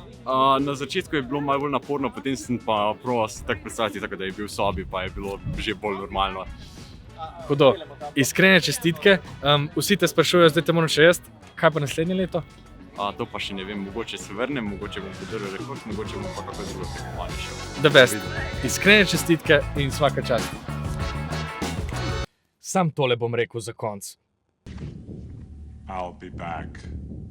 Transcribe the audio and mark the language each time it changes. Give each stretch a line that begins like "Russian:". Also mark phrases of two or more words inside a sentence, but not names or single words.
Slovenian: Na začetku je bilo malo bolj naporno, potem sem pa proval se tako predstaviti, tako da je bil v sobi, pa je bilo že bolj normalno. Hudo. Iskrene čestitke. Vsi te sprašujejo, zdaj te moram še jaz, kaj pa naslednje leto? To pa še ne vem, mogoče se vrnem, mogoče bom podaril rekord, mogoče bom pa kako drugo tekmovanje šel.
English: The best.
Slovenian: Iskrene čestitke in
Croatian: svaka čast.
Slovenian: Sam tole bom rekel za konc.
English: I'll be back.